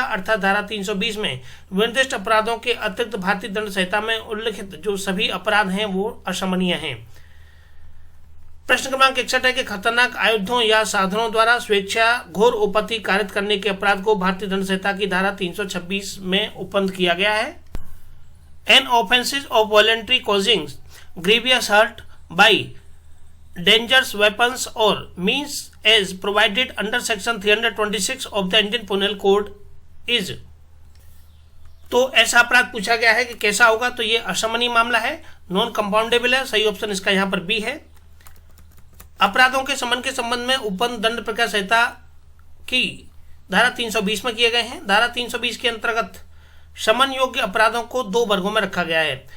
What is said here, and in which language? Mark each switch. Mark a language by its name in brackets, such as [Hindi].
[Hindi] अर्थात धारा 320 में विनिर्दिष्ट अपराधों के अतिरिक्त भारतीय दंड संहिता में उल्लिखित जो सभी अपराध हैं वो अशमनीय हैं। प्रश्न क्रमांक 61 है कि खतरनाक आयुधों या साधनों द्वारा स्वेच्छा घोर उपपत्ति कारित करने के अपराध को भारतीय दंड संहिता की धारा 326 में उपबंध किया गया है। [English] An offenses of voluntary causing grievous hurt by dangerous weapons or means as provided under section 326 of the Indian Penal Code is। [Hindi] तो ऐसा अपराध पूछा गया है कि कैसा होगा, तो ये अशमनीय मामला है, नॉन कंपाउंडेबल है। सही ऑप्शन इसका यहाँ पर B है। अपराधों के शमन के संबंध में उपबंध दंड प्रक्रिया संहिता की धारा 320 में किए गए हैं। धारा 320 के अंतर्गत शमन योग्य अपराधों को 2 वर्गों में रखा गया है।